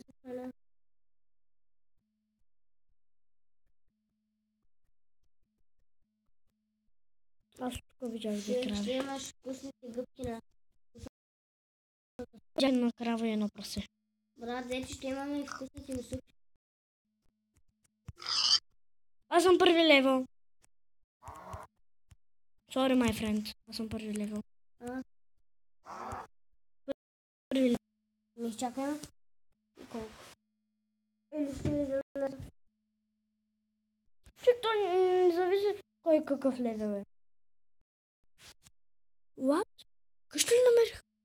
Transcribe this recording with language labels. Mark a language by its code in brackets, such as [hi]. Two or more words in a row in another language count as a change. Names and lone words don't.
[bg] Аз тук видях две крави. Ще имаш вкусните гъбки на... Видях една крава и едно прасе. Брат, вече ще имаме вкусните месуки. Аз съм първи левел. [en] Sorry, my friend. [bg] Аз съм първи левел. Първи левел. Не изчакай. Колко? Или ще ми заведе. Че то не зависи кой какъв левел е. What? Къщо ли намерих?